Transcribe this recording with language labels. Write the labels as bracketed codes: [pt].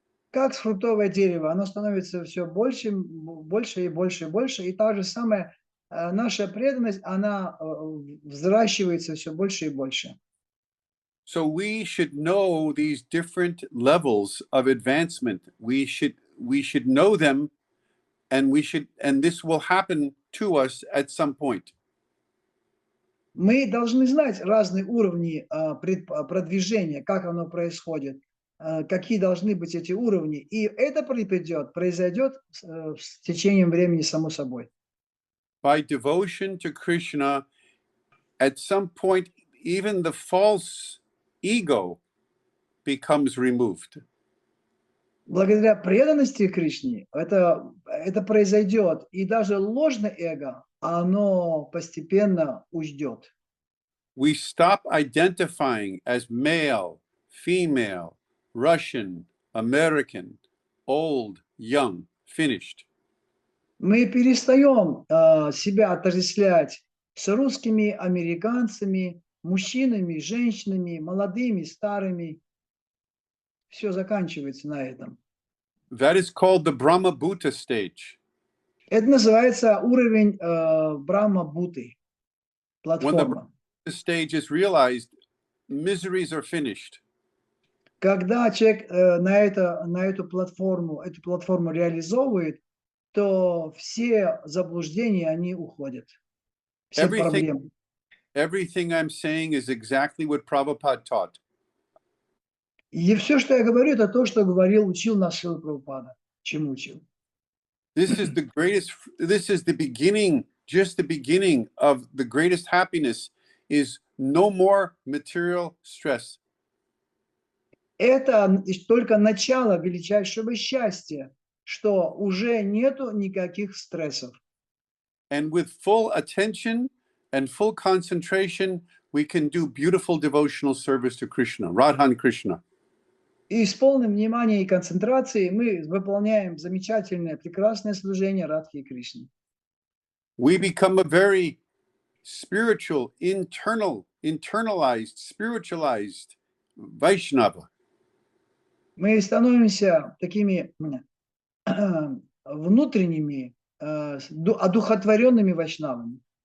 [ru] Как фруктовое дерево, оно становится все больше и больше. И та же самая наша преданность, она взращивается все больше и больше. [en] So we should know these different levels of advancement. We should know them, and this will happen to us at some point. [ru] Мы должны знать разные уровни продвижения, как оно происходит, какие должны быть эти уровни. И это произойдет с течением времени само собой. [en] By devotion to Krishna, at some point, even the false ego becomes removed. [ru] Благодаря преданности Кришне это произойдет, и даже ложное эго, оно постепенно уйдет. [en] We stop identifying as male, female, Russian, American, old, young, finished. [ru] Мы перестаем себя отождествлять с русскими, американцами, мужчинами, женщинами, молодыми, старыми. Все заканчивается на этом. [en] That is called the Brahma Bhuta stage. [ru] Это называется уровень Брахма-Буты, платформа. [en] The stage is realized, miseries are finished. [ru] Когда человек на эту платформу реализовывает, то все заблуждения, они уходят. Все проблемы. [en] Everything I'm saying is exactly what Prabhupada taught. [ru] И все, что я говорю, это то, что учил нас Шрила Прабхупада. Чему учил? [en] This is the beginning, just the beginning of the greatest happiness is no more material stress. [ru] Это только начало величайшего счастья, что уже нету никаких стрессов. [en] And with full attention and full concentration, we can do beautiful devotional service to Krishna, Radhan Krishna. [ru] И с полным вниманием и концентрацией мы выполняем замечательное, прекрасное служение Радхи и Кришне. [en] We become a very spiritual, internalized, spiritualized Vaishnava. [ru] Мы становимся такими внутренними, одухотворенными вайшнавами.